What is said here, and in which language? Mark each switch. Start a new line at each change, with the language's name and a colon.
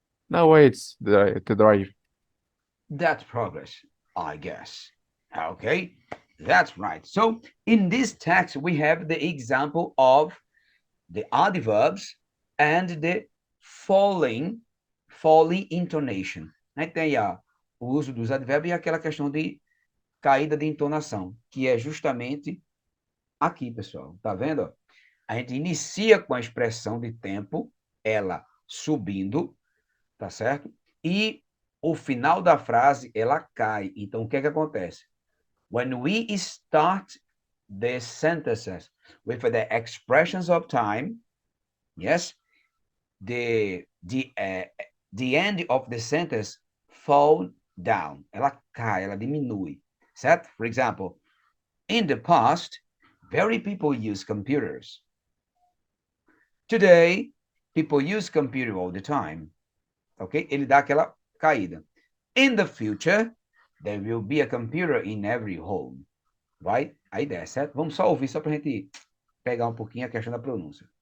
English: No, it's the drive. That's progress, I guess. Okay, that's right. So in this text, we have the example of the adverbs and the falling, falling intonation.
Portuguese: Né? Tem o uso dos advérbios e aquela questão de caída de entonação, que é justamente aqui, pessoal. Tá vendo? A gente inicia com a expressão de tempo, ela subindo, tá certo? E o final da frase, ela cai. Então, o que é que acontece?
English: When we start the sentences with the expressions of time, yes, the end of the sentence fall down.
Portuguese: Ela cai, ela diminui, certo?
English: For example, in the past, very people use computers. Today, people use computer all the time. Ok?
Portuguese: Ele dá aquela caída.
English: In the future, there will be a computer in every home. Right?
Portuguese: A ideia, certo? Vamos só ouvir, só para a gente pegar um pouquinho a questão da pronúncia.